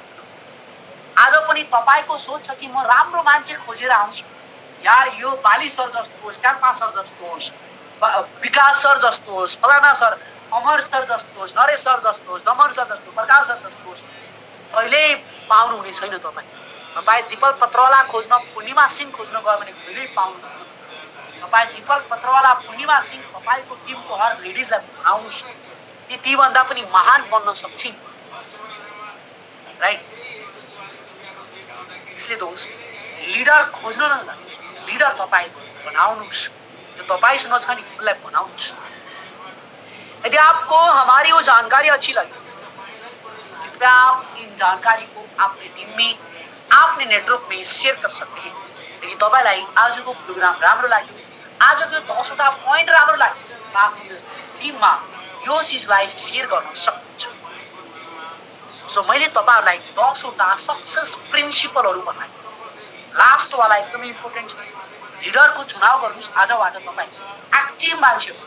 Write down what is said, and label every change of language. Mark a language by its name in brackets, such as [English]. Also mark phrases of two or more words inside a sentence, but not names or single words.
[Nepali] आज पनि तपाईको सोच छ कि म राम्रो मान्छे खोजेर आउँछु, यार यो बाली सर जस्तो होस्, ट्याम्पा सर जस्तो होस्, विकास सर जस्तो होस्, फलाना सर, अमर सर जस्तो होस्, नरेश सर जस्तो होस्, दमन सर जस्तो, प्रकाश सर जस्तो होस्, कहिल्यै पाउनुहुने छैन। तपाईँ दिपक पत्रवाला खोज्न, पूर्णिमा सिंह खोज्न गयो भने कहिल्यै पाउनुहुन्न। तपाईँ दिपक पत्रवाला, पूर्णिमा सिंह, तपाईँको टिमको हर लेडिजलाई बनाउनुहोस्, तीभन्दा पनि महान बन्न सक्छिन्, राइट? इसलिए दोस्त लिडर खोज्न नजानुस्, लिडर तपाईँ बनाउनुहोस्, जो तपाईँसँग छ नि उसलाई बनाउनुहोस्। [Hindi] यदि आपको हमारी वो जानकारी अच्छी लगी, कृपया आप इन जानकारी को अपने टीम में, आपने नेटवर्क में शेयर कर सकते हैं। [Nepali] यदि तपाईँलाई आजको प्रोग्राम राम्रो लाग्यो, आजको 10वटा पोइन्ट राम्रो लाग्यो, आफ्नो टिममा यो चीजलाई शेयर गर्न सक्नुहुन्छ। सो मैले तपाईहरुलाई 10वटा सक्सेस प्रिन्सिपलहरु बताएँ। लास्ट वाला एकदमै इम्पोर्टेन्ट छ। लिडरको चुनाव गर्नुस् आजबाट तपाई एक्टिभ मान्छे हो।